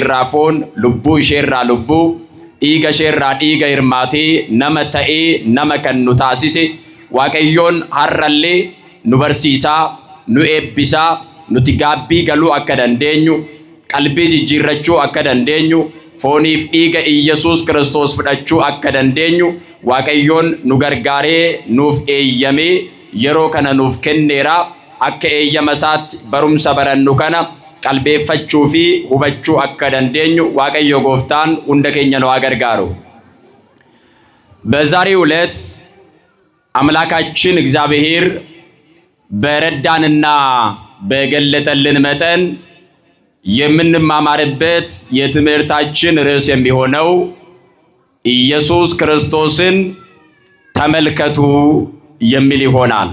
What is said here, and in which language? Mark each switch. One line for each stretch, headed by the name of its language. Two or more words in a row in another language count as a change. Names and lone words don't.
Oromo: irraa foon lubbuu ishee irraa lubbuu dhiiga ishee irraa dhiiga hirmaatee nama ta'ee nama kan nu taasise Waaqayyoon har'allee nu barsiisaa nu eebbisaa nuti gaabbii galuu akka dandeenyu qalbii jijjiirrachuu akka dandeenyu fooniif dhiiga Iyyasuus Kiristoos fudhachuu akka dandeenyu Waaqayyoon nu gargaaree nuuf eeyyamee yeroo kana nuuf kenneera. Akka eeyyama isaatti barumsa barannu kana qalbeeffachuu fi hubachuu akka dandeenyu Waaqayyo Gooftaan hunda keenya nu gargaaru።
Amharic: በዛሬው ዕለት አምላካችን እግዚአብሔር በረዳንና በገለጠልን መጠን የምንማማርበት የትምህርታችን ርዕስ የሚሆነው ኢየሱስ ክርስቶስን ተመልከቱ የሚል ይሆናል።